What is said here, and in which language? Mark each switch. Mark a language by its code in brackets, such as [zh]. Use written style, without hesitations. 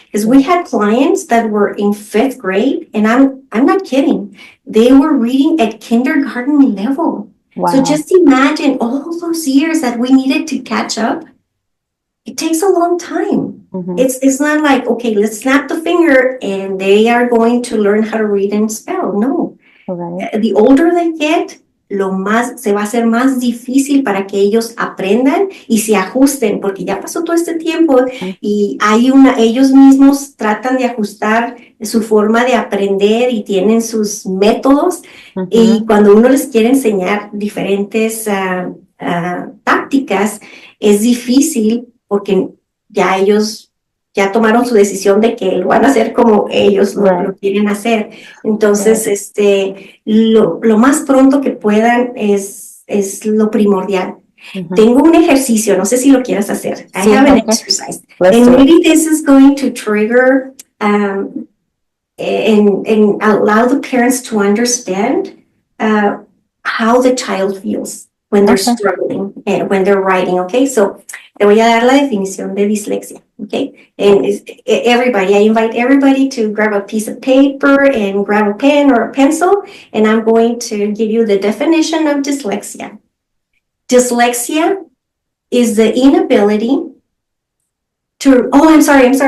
[en] Because we had clients that were in 5th grade, and I'm not kidding. They were reading at kindergarten level. Wow. So just imagine all those years that we needed to catch up. It takes a long time. It's not like, okay, let's snap the finger and they are going to learn how to read and spell. No. The older they get, [es] se va a hacer más difícil para que ellos aprendan y se ajusten, porque ya pasó todo este tiempo y ellos mismos tratan de ajustar su forma de aprender y tienen sus métodos, y cuando uno les quiere enseñar diferentes tácticas, es difícil, porque ya ellos ya tomaron su decisión de que lo van a hacer como ellos lo quieren hacer. Entonces, lo más pronto que puedan es lo primordial. Tengo un ejercicio, no sé si lo quieras hacer. [en] I have an exercise. And maybe this is going to trigger and allow the parents to understand how the child feels when they're struggling and when they're writing, okay? [es] So, te voy a dar la definición de dislexia, [en] okay? And I invite everybody to grab a piece of paper and grab a pen or a pencil, and I'm going to give you the definition of dyslexia. Dyslexia is the inability to, I'm sorry.